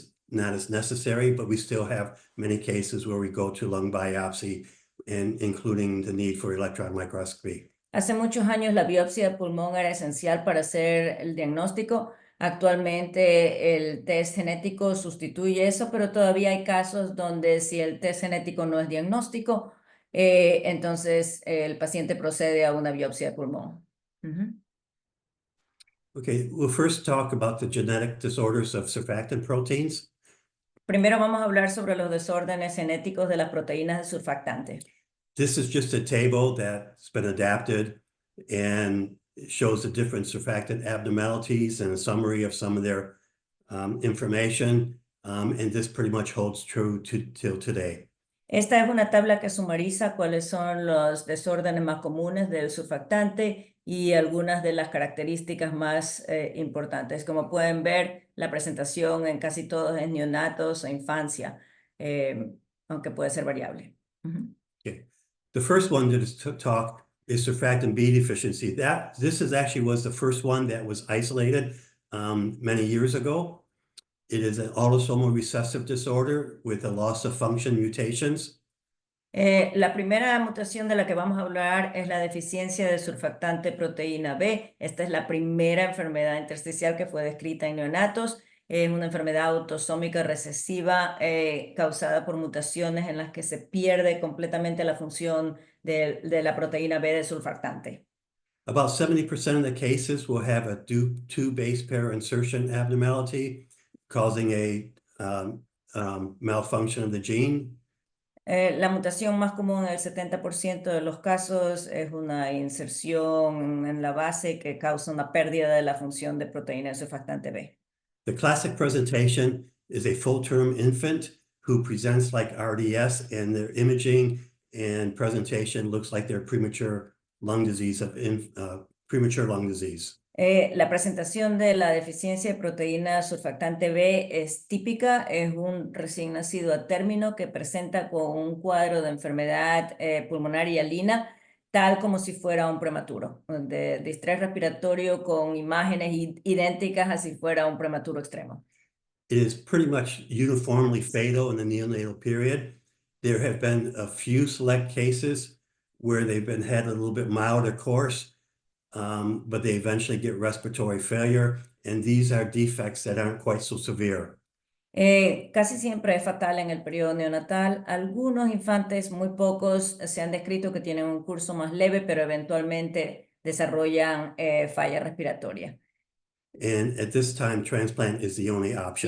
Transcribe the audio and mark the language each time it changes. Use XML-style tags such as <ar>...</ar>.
<en>not as necessary, but we still have many cases where we go to lung biopsy, and including the need for electron microscopy.</en> <es>Hace muchos años la biopsia de pulmón era esencial para hacer el diagnóstico. Actualmente el test genético sustituye eso, pero todavía hay casos donde si el test genético no es diagnóstico, entonces el paciente procede a una biopsia de pulmón. Ujú.</es> <en>Okay, we'll first talk about the genetic disorders of surfactant proteins.</en> <es>Primero vamos a hablar sobre los desórdenes genéticos de las proteínas de surfactante.</es> <en>This is just a table that's been adapted and shows the different surfactant abnormalities and a summary of some of their information. And this pretty much holds true till today.</en> <es>Esta es una tabla que sumariza cuáles son los desórdenes más comunes del surfactante y algunas de las características más importantes. Como pueden ver, la presentación en casi todos es neonatos o infancia, aunque puede ser variable. Ujú.</es> <en>Okay. The first one to talk is surfactant B deficiency. This actually was the first one that was isolated many years ago. It is an autosomal recessive disorder with a loss of function mutations.</en> <es>La primera mutación de la que vamos a hablar es la deficiencia de surfactante proteína B. Esta es la primera enfermedad intersticial que fue descrita en neonatos. Es una enfermedad autosómica recesiva causada por mutaciones en las que se pierde completamente la función de la proteína B de surfactante.</es> <en>About 70% of the cases will have a two base pair insertion abnormality, causing a malfunction of the gene.</en> <es>La mutación más común en el 70% de los casos es una inserción en la base que causa una pérdida de la función de proteína de surfactante B.</es> <en>The classic presentation is a full-term infant who presents like RDS, and their imaging and presentation looks like they're premature lung disease premature lung disease.</en> <es>La presentación de la deficiencia de proteína surfactante B es típica, es un recién nacido a término que presenta con un cuadro de enfermedad pulmonar hialina, tal como si fuera un prematuro, de distrés respiratorio con imágenes idénticas a si fuera un prematuro extremo.</es> <en>It is pretty much uniformly fatal in the neonatal period. There have been a few select cases where they've had a little bit milder course, but they eventually get respiratory failure, and these are defects that aren't quite so severe.</en> <es>Casi siempre es fatal en el periodo neonatal. Algunos infantes, muy pocos, se han descrito que tienen un curso más leve, pero eventualmente desarrollan falla respiratoria.</es> <en>And at this time, transplant is the only option.</en>